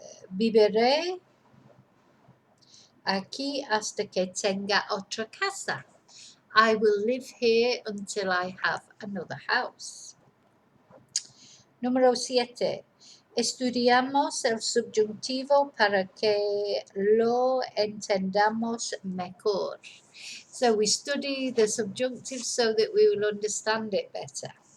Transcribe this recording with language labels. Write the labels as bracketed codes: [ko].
[es] Viviré aquí hasta que tenga otra casa. [en] I will live here until I have another house. [es] Número 7. Estudiamos el subjuntivo para que lo entendamos mejor. [en] So we study the subjunctive so that we will understand it better.